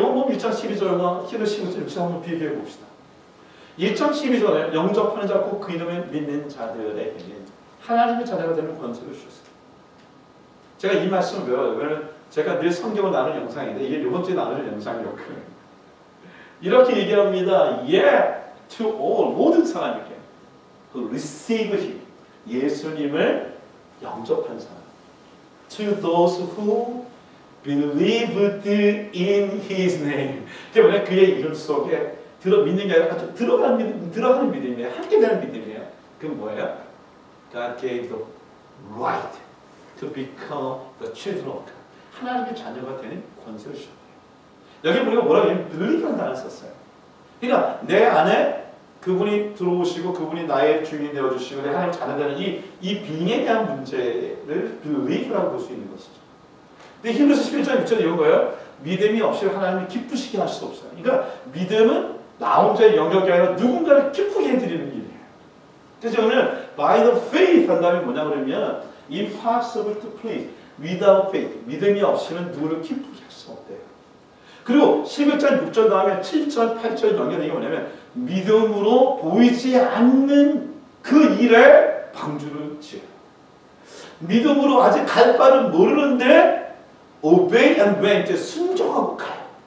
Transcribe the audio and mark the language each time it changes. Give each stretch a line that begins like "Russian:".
Korean: 요한복음 1장 12절과 히브리서 11장 한번 비교해 봅시다. 1장 12절에 영접하는 자 곧 그 이름을 믿는 자들에게는 하나님의 자녀가 되는 권세를 주셨어요. 제가 이 말씀을 외워요. 왜냐하면 제가 늘 성경을 나누는 영상인데 이게 두 번째 나누는 영상이었거든요. 이렇게 얘기합니다.
English: Yeah, to all,
Korean: 모든 사람에게
English: who receive him,
Korean: 예수님을 영접한 사람.
English: To those who believed in his name.
Korean: 그러니까 그의 이름 속에 믿는 게 아니라 아주 들어가는 믿음이에요. 함께 되는 믿음이에요. 그건 뭐예요?
English: God gave the right to become the children of God.
Korean: 하나님의 자녀가 되는 권세를 주셨어요. 여기 우리가 뭐라고 하냐면 believe라는 단어를 썼어요. 그러니까 내 안에 그분이 들어오시고 그분이 나의 주인이 되어주시고 내 하나님 자녀 되는 이 빙에 대한 문제를 believe라고 볼 수 있는 것이죠. 근데 히브리서 11장 6절에 이런 거예요. 믿음이 없이 하나님이 기쁘시게 할 수 없어요. 그러니까 믿음은 나 혼자의 영역이 아니라 누군가를 기쁘게 해드리는 일이에요. 그래서 오늘
English: by the faith
Korean: 한다면 뭐냐 그러면
English: impossible to please without faith.
Korean: 믿음이 없이는 누구를 기쁘게 할 수 없대요. 그리고 11장 6절 다음에 7절 8절 연결된 게 뭐냐면 믿음으로 보이지 않는 그 일에 방주를 지어요. 믿음으로 아직 갈 바를 모르는데
English: obey and went,
Korean: 순종하고 가요.